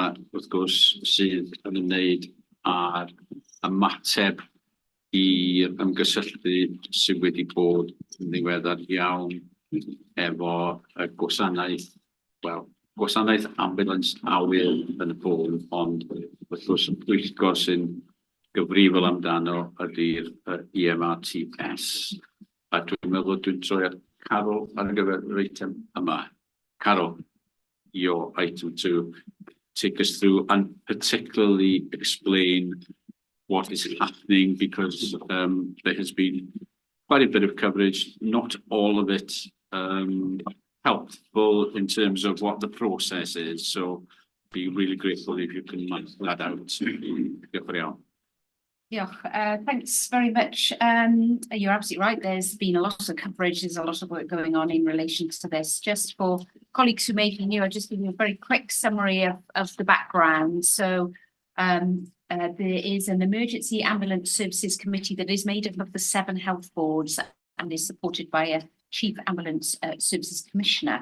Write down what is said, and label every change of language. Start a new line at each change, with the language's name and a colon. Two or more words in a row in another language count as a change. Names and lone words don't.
Welsh: wrth gwrs, sydd yn ymwneud ar ymateb i'r ymgysylltu sydd wedi bod yn ddiweddar iawn efo y gwasanaeth, gwasanaeth ambulance awyr yn y bôn, ond wrth gwrs y pwyllgor sy'n gyfrifol amdano ydy'r EMRTS. A dwi'n meddwl dwi'n troi at Carol ar gyfer yr eitem yma. Carol,
English: your item 2, take us through and particularly explain what is happening, because there has been quite a bit of coverage, not all of it helpful in terms of what the process is. So be really grateful if you can map that out.
Welsh: Diolch yn iawn.
English: Thanks very much. You're absolutely right. There's been a lot of coverage. There's a lot of work going on in relation to this. Just for colleagues who may be new, I'll just give you a very quick summary of the background. So there is an emergency ambulance services committee that is made up of the 7 health boards and is supported by a chief ambulance services commissioner.